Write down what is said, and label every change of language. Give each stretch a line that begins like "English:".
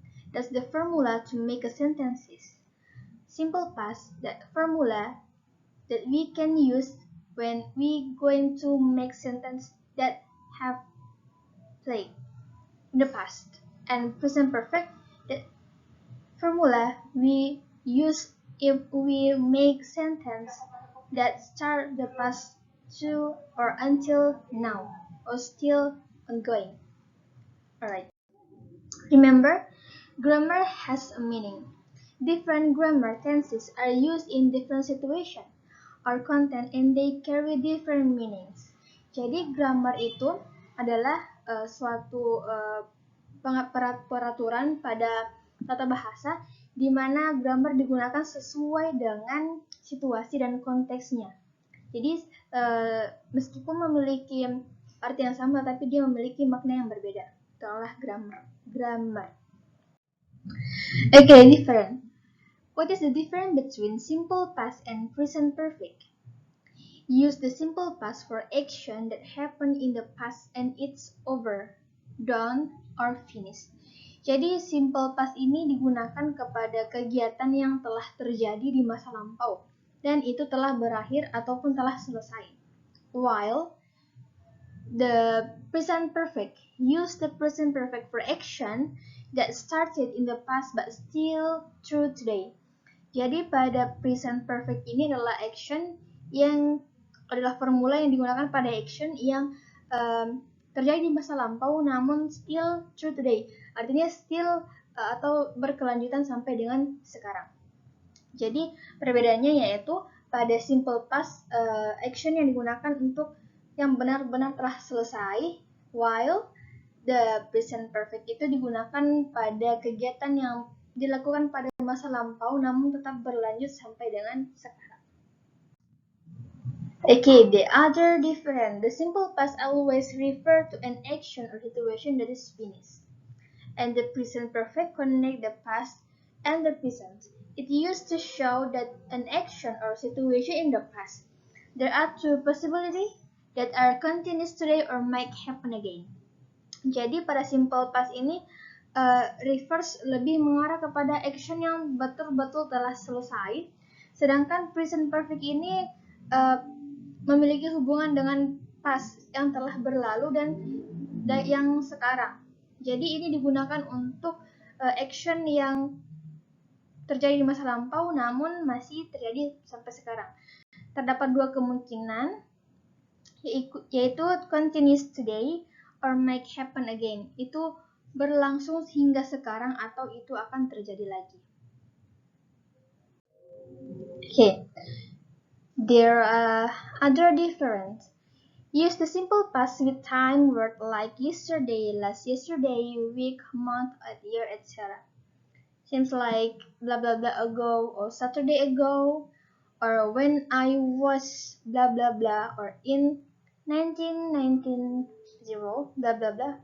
English: That's the formula to make a sentences. Simple past, that formula that we can use when we going to make sentence that have played in the past, and present perfect, the formula we use if we make sentence that start the past to or until now or still ongoing. Alright, remember, grammar has a meaning. Different grammar tenses are used in different situations or content and they carry different meanings.
Indonesian: Jadi grammar itu adalah suatu peraturan pada tata bahasa di mana grammar digunakan sesuai dengan situasi dan konteksnya. Jadi meskipun memiliki arti yang sama tapi dia memiliki makna yang berbeda. Itulah grammar.
English: Okay, different. What is the difference between simple past and present perfect? Use the simple past for action that happened in the past and it's over, done, or finished.
Indonesian: Jadi simple past ini digunakan kepada kegiatan yang telah terjadi di masa lampau dan itu telah berakhir ataupun telah selesai.
English: While the present perfect, use the present perfect for action that started in the past but still true today.
Indonesian: Jadi pada present perfect ini adalah action yang adalah formula yang digunakan pada action yang terjadi di masa lampau namun
English: still true today.
Indonesian: Artinya still atau berkelanjutan sampai dengan sekarang. Jadi perbedaannya yaitu pada simple past action yang digunakan untuk yang benar-benar telah selesai,
English: while the present perfect
Indonesian: itu digunakan pada kegiatan yang dilakukan pada masa lampau namun tetap berlanjut sampai dengan sekarang.
English: Okay, the other difference. The simple past always refer to an action or situation that is finished. And the present perfect connect the past and the present. It used to show that an action or situation in the past. There are two possibilities that are continuous today or might happen again.
Indonesian: Jadi pada simple past ini refers lebih mengarah kepada action yang betul-betul telah selesai, sedangkan present perfect ini memiliki hubungan dengan past yang telah berlalu dan yang sekarang. Jadi ini digunakan untuk action yang terjadi di masa lampau namun masih terjadi sampai sekarang. Terdapat dua kemungkinan, yaitu
English: continuous today or might happen again.
Indonesian: Itu berlangsung hingga sekarang atau itu akan terjadi lagi.
English: Okay. There are other difference. Use the simple past with time word like yesterday, last yesterday, week, month, year, etc. Seems like blah blah blah ago or Saturday ago or when I was blah blah blah or in 1990 blah blah blah.